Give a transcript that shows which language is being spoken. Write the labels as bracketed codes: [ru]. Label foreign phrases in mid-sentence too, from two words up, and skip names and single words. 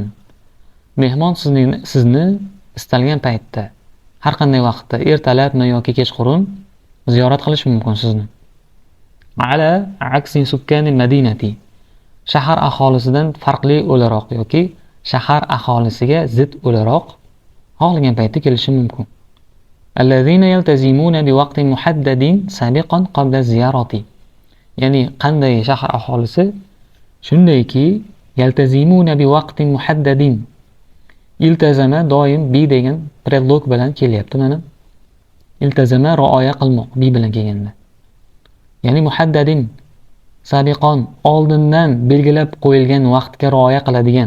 [uz] Mehmon sizni istalgan paytda, har qanday vaqtda, ertalabmi yoki kechqurun ziyorat qilish mumkin sizni. [ar] على عكس سكان المدينة. [uz] Shahar aholisidan farqli o'laroq yoki shahar aholisiga zid o'laroq xohlagan paytda kelishi mumkin. [ar] الذين يلتزمون بوقت محدد سابقا قبل الزيارة. [uz] ya'ni qanday shahar aholisi shundayki [ar] يلتزمون بوقت محدد. [uz] Iltazama doim bi degan predlog bilan kelyapti mana. Iltazama rioya qilmoq bi bilan kelganda. Ya'ni [ar] محددا سابقا [uz] oldindan belgilab qo'yilgan vaqtga rioya qiladigan.